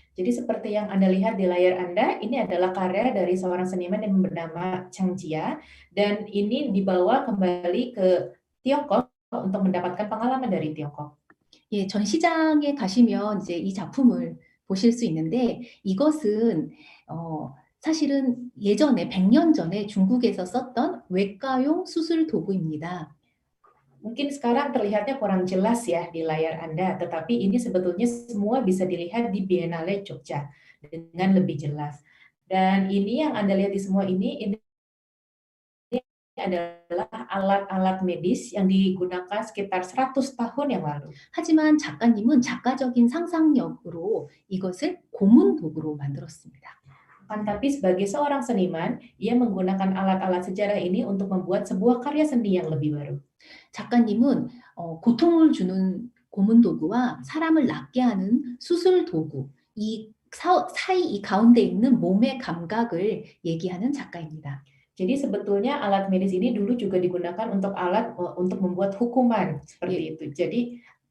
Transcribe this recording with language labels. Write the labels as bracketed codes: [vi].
[id] Jadi seperti yang Anda lihat di layar Anda, ini adalah karya dari seorang seniman yang bernama Chang Jia, dan ini dibawa kembali ke Tiongkok untuk mendapatkan pengalaman dari Tiongkok. [ko] 예, 전시장에 가시면 이제 이 작품을 보실 수 있는데 이것은 사실은 예전에 100년 전에 중국에서 썼던 외과용 수술 도구입니다. [id] Mungkin sekarang terlihatnya kurang jelas ya di layar Anda, tetapi ini sebetulnya semua bisa dilihat di Biennale Jogja dengan lebih jelas. Dan ini yang Anda lihat di semua ini adalah alat-alat medis yang digunakan sekitar 100 tahun yang lalu. [ko] 하지만 작가님은 작가적인 상상력으로 이것을 고문 도구로 만들었습니다. [id] Tapi sebagai seorang seniman, ia menggunakan alat-alat sejarah ini untuk membuat sebuah karya seni yang lebih baru. [ko] 작가님은 고통을 주는 고문 도구와 사람을 낫게 하는 수술 도구, 이 사이 이 가운데 있는 몸의 감각을 얘기하는 작가입니다. [id] Jadi sebetulnya alat medis ini dulu juga digunakan untuk untuk membuat hukuman seperti itu. Jadi